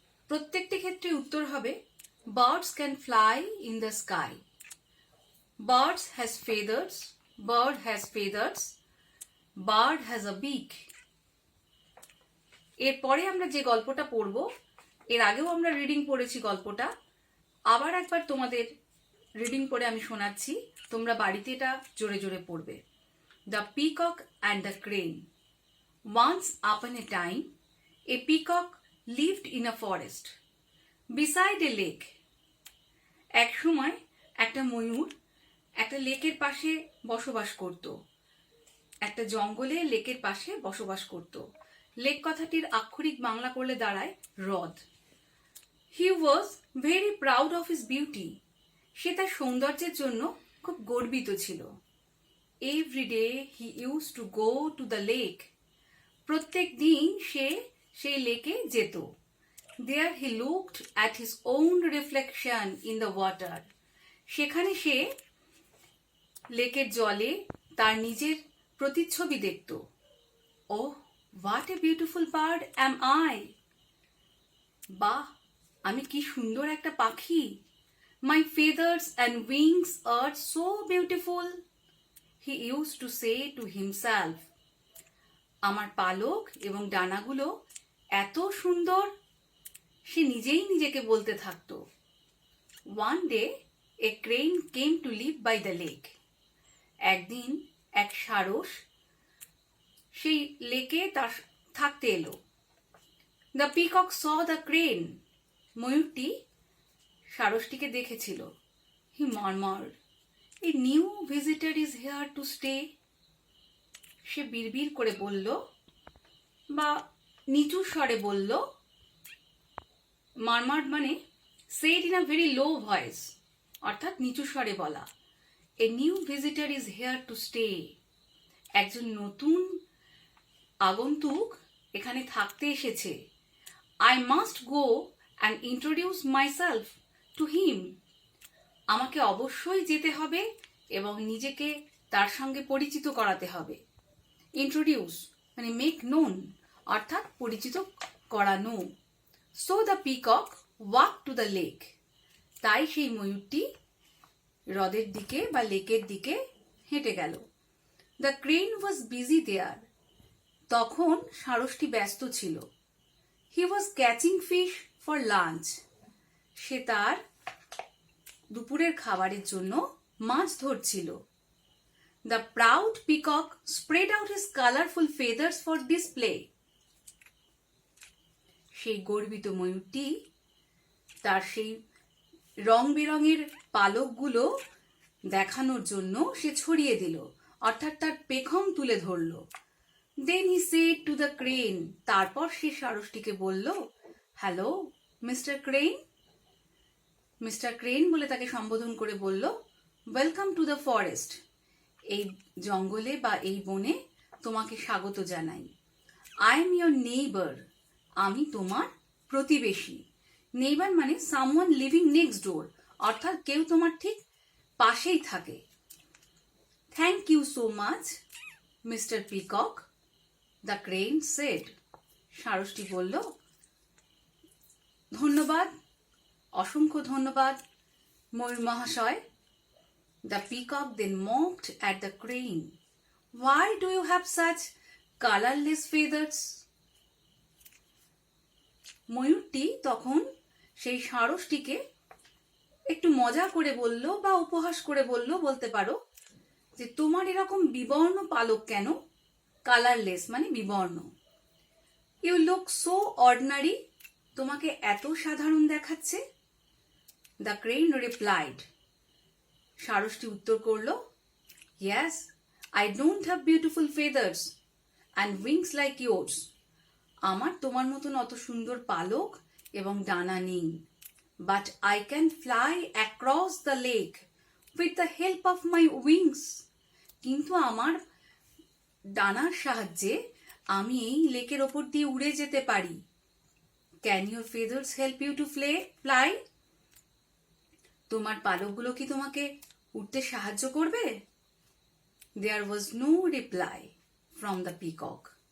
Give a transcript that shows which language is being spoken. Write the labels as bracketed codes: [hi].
[bn] প্রত্যেকটি ক্ষেত্রে উত্তর হবে [en] Birds can fly in the sky, birds has feathers, bird has feathers, bird has a beak. [bn] এরপরে আমরা যে গল্পটা পড়ব, এর আগেও আমরা রিডিং পড়েছি গল্পটা, আবার একবার তোমাদের রিডিং পড়ে আমি শোনাচ্ছি, তোমরা বাড়িতে এটা জোরে জোরে পড়বে। [en] The peacock and the crane. Once upon a time a peacock lived in a forest beside a lake. [bn] এক সময় একটা ময়ূর একটা লেকের পাশে বসবাস করত, একটা জঙ্গলে লেকের পাশে বসবাস করত। লেক কথাটির আক্ষরিক বাংলা করলে দাঁড়ায় হ্রদ। [en] He was very proud of his beauty. [bn] সে তার সৌন্দর্যের জন্য খুব গর্বিত ছিল। [en] Every day he use to go to the lake. [bn] প্রত্যেক দিন সে সেই লেকে যেত। [en] There he looked at his own reflection in the water. [bn] সেখানে সে লেকের জলে তার নিজের প্রতিচ্ছবি দেখত। [en] Oh, what a beautiful bird am I! [bn] বাহ, আমি কি সুন্দর একটা পাখি! [en] My feathers and wings are so beautiful, he used to say to himself. [bn] আমার পালক এবং ডানাগুলো এত সুন্দর, সে নিজেই নিজেকে বলতে থাকতো। [en] One day a crane came to live by the lake. [bn] একদিন এক সারস সেই লেকে তার থাকতে এলো। [en] The peacock saw the crane. [bn] ময়ূরটি সারসটিকে দেখেছিল। [en] He murmured, a new visitor is here to stay. [bn] সে বিড়বিড় করে বলল বা নিচু স্বরে বলল, মারমার্ড মানে [en] said in a very low voice, [bn] অর্থাৎ নিচু স্বরে বলা। [en] A new visitor is here to stay. [bn] একজন নতুন আগন্তুক এখানে থাকতে এসেছে। [en] I must go and introduce myself to him. [bn] আমাকে অবশ্যই যেতে হবে এবং নিজেকে তার সঙ্গে পরিচিত করাতে হবে। ইন্ট্রোডিউস মানে [en] make known, [bn] অর্থাৎ পরিচিত করানো। [en] So the peacock walk to the lake. [bn] তাই সেই ময়ূরটি হ্রদের দিকে বা লেকের দিকে হেঁটে গেল। [en] The crane was busy there. [bn] তখন সারসটি ব্যস্ত ছিল। [en] He was catching fish for lunch. [bn] সে তার দুপুরের খাবারের জন্য মাছ ধরছিল। [en] The proud peacock spread out his colorful feathers for display. [bn] সেই গর্বিত ময়ূরটি তার সেই রং বেরঙের পালকগুলো দেখানোর জন্য সে ছড়িয়ে দিল, অর্থাৎ তার পেখম তুলে ধরল। [en] Then he said to the crane. [bn] তারপর সে সারসটিকে বলল, [en] Hello mister Crane. [bn] Mister crane বলে তাকে সম্বোধন করে বলল, [en] Welcome to the forest. [bn] এই জঙ্গলে বা এই বনে তোমাকে স্বাগত জানাই। [en] I am your neighbour. [bn] আমি তোমার প্রতিবেশী। নেইবার মানে [en] someone living next door, [bn] অর্থাৎ কেউ তোমার ঠিক পাশেই থাকে। [en] Thank you so much mister Peacock, the crane said. [bn] সারসটি বলল, ধন্যবাদ, অসংখ্য ধন্যবাদ ময়ূর মহাশয়। [en] The peacock then mocked at the crane. Why do you have such colorless feathers? [bn] ময়ূরটি তখন সেই সারসটিকে একটু মজা করে বলল বা উপহাস করে বলল বলতে পারো, যে তোমার এরকম বিবর্ণ পালক কেন? [en] colourless [bn] মানে বিবর্ণ। [en] You look so ordinary. [bn] তোমাকে এত সাধারণ দেখাচ্ছে। [en] The crane replied. [bn] সারসটি উত্তর করল, [en] Yes, I don't have beautiful feathers and wings like yours. [bn] আমার তোমার মতন অত সুন্দর পালক এবং ডানা নেই। [en] but I can fly across the lake with the help of my wings. [bn] কিন্তু আমার ডানার সাহায্যে আমি এই লেকের ওপর দিয়ে উড়ে যেতে পারি। [en] Can your feathers help you to fly? [bn] তোমার পালকগুলো কি তোমাকে উঠতে সাহায্য করবে? [en] There was no reply from the peacock.